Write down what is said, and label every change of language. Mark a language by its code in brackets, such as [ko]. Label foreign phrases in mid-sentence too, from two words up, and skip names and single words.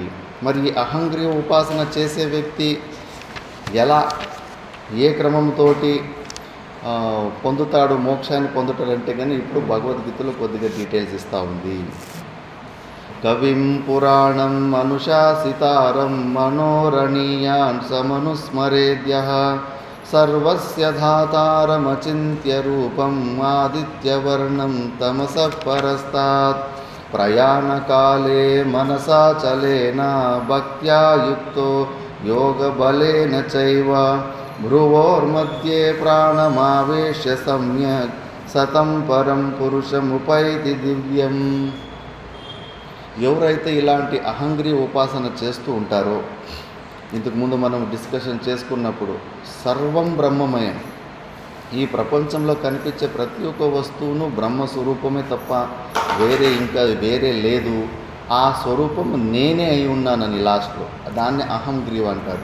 [te] మరి ఈ అహంగ్రీవ ఉపాసన చేసే వ్యక్తి ఎలా, ఏ క్రమంతో పొందుతాడు, మోక్షాన్ని పొందుతాడంటే కానీ ఇప్పుడు భగవద్గీతలో కొద్దిగా డీటెయిల్స్ ఇస్తూ ఉంది. [sa] కవిం పురాణం అనుశాసితారం మనోరణీయాన్ సమనుస్మరేద్యః సర్వస్య ధాతారమచింత్య రూపం ఆదిత్యవర్ణం తమసః పరస్తాత్ ప్రయాణకాలే మనసాచలేన భక్త్యా యుక్తో యోగబలేన చైవ భ్రువోర్मध्ये ప్రాణమావేశ్య సమ్యక్ సతం పరం పురుషముపైతి దివ్యం. [te] ఎవరైతే ఇలాంటి అహంగ్రీ ఉపాసన చేస్తూ ఉంటారో, ఇంతకుముందు మనం డిస్కషన్ చేసుకున్నప్పుడు సర్వం బ్రహ్మమయం, ఈ ప్రపంచంలో కనిపించే ప్రతి ఒక్క వస్తువును బ్రహ్మస్వరూపమే తప్ప వేరే లేదు, ఆ స్వరూపము నేనే అయి ఉన్నానని లాస్ట్లో దాన్ని అహంగ్రీవ అంటారు.